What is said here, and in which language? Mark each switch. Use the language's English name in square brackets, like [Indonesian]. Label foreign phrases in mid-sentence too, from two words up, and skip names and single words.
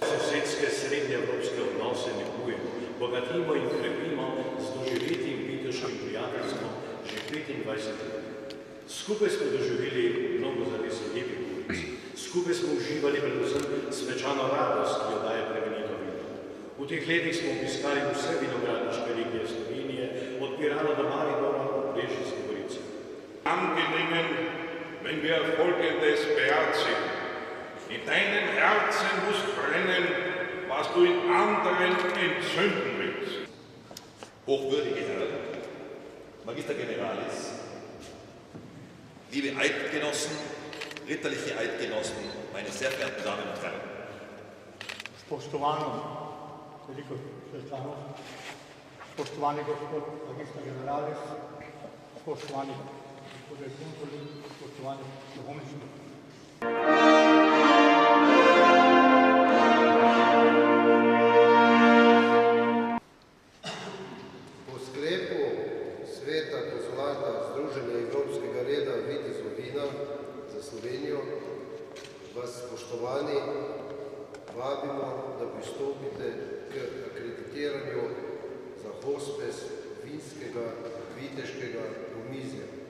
[Slovenian] Sosedske srednjeevropske odnose negujemo, bogatimo in krepimo z doživetim viteškim prijateljstvom že 25 let. Skupaj smo doživeli mnogo zares lepih uric. Skupaj smo uživali predvsem svečano radost, ki jo daje plemenito vino. V teh letih smo obiskali vse vinogradniške regije Slovenije, od Pirana do Maribora v Brežiški Gorici. [German] Angenehmen, wenn wir folgendes beherzigen. In deinem Herzen muss brennen, was du in anderen entzünden willst. Hochwürdige Herren, Magister Generalis, liebe Eidgenossen, ritterliche Eidgenossen, meine sehr verehrten Damen und Herren. [Slovenian] Spoštovano veliko članov, spoštovani gospod Magister Generalis, spoštovani gospod konzuli, spoštovani duhovništvo. Po sklepu Sveta konzulata Združenja Evropskega reda vitezov vina za Slovenijo vas, spoštovani, vabimo, da pristopite k akreditiranju za hospes vinskega viteškega omizja.